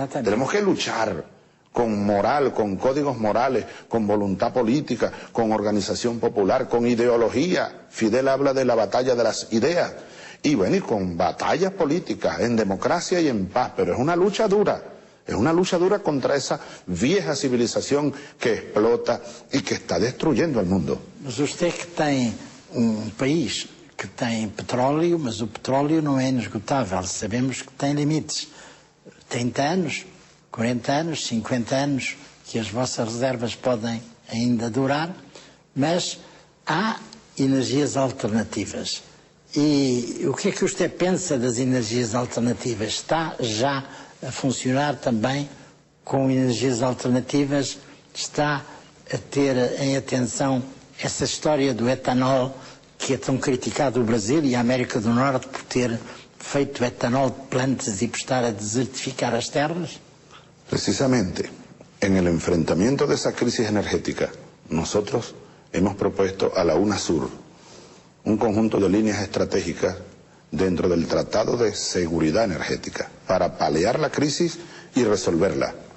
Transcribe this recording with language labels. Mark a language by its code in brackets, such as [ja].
[es] Tenemos que luchar con moral, con códigos morales, con voluntad política, con organización popular, con ideología. Fidel habla de la batalla de las ideas. Y bueno, y con batallas políticas, en democracia y en paz, pero es una lucha dura. Es una lucha dura contra esa vieja civilización que explota y que está destruyendo el mundo. [pt] Mas [es] usted [pt] que tem país que tem petróleo, mas o petróleo não é inesgotável. Sabemos que tem limites. 30 anos, 40 anos, 50 anos que as vossas reservas podem ainda durar, mas há energias alternativas. E o que é que você pensa das energias alternativas? Está já a funcionar também com energias alternativas? Está a ter em atenção essa história do etanol, que é tão criticado o Brasil e a América do Norte por ter feito etanol de plantas e por estar a desertificar as terras? [es] Precisamente, en el enfrentamiento de esa crisis energética, nosotros hemos propuesto a la UNASUR un conjunto de líneas estratégicas dentro del Tratado de Seguridad Energética para paliar la crisis y resolverla.